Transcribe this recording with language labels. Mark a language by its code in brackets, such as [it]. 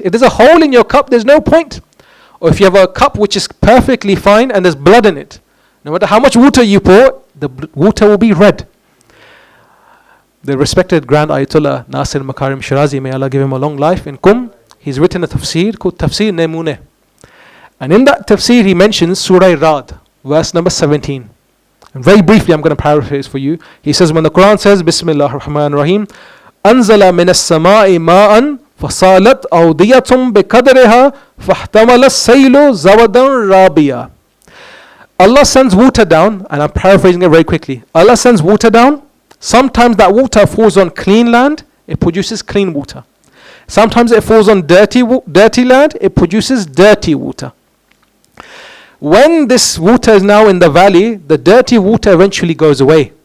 [en] If there's a hole in your cup, there's no point. Or if you have a cup which is perfectly fine and there's blood in it, no matter how much water you pour, the water will be red. The respected Grand Ayatollah Nasir Makarim Shirazi, may Allah give him a long life, in Qum, he's written a tafsir called Tafsir Nemune. And in that tafsir he mentions Surah Rad, verse number 17. And very briefly I'm going to paraphrase for you. He says, when the Quran says, [ar] Bismillah ar-Rahman ar-Rahim, أنزل من السماء ماء فصالت أودية بقدرها فاحتمل السيل زودا رابيا. [en] Allah sends water down, and I'm paraphrasing it very quickly. Allah sends water down. Sometimes that water falls on clean land, it produces clean water. Sometimes it falls on dirty land, it produces dirty water. When this water is now in the valley, the dirty water eventually goes away.